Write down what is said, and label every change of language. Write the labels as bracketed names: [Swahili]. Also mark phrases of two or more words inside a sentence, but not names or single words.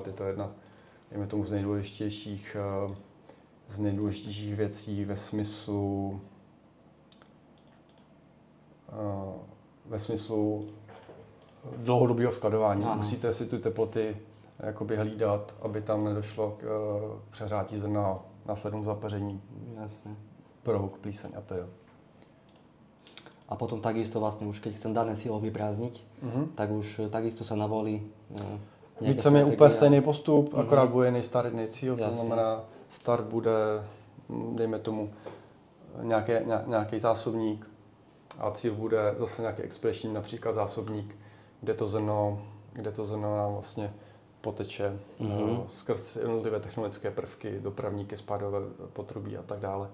[Czech] Je to jedna, dejme tomu, z nejdůležitějších věcí ve smyslu dlouhodobého skladování. Musíte si ty teploty jakoby hlídat, aby tam nedošlo k přehřátí zrna, následnému zapaření, prohuk, plíseň a to jo. [Slovak] A potom takisto vlastne už keď chcem dané silo vyprázdniť, tak už takisto sa navolí [Czech] víceméně úplně stejný postup, akorát bude jiný start, jiný cíl, to znamená start bude, dejme tomu, nějaký zásobník a cíl bude zase nějaký expresční, například zásobník, kde to zrno nám vlastně poteče skrz jednotlivé technologické prvky, dopravníky, spádové potrubí a tak dále.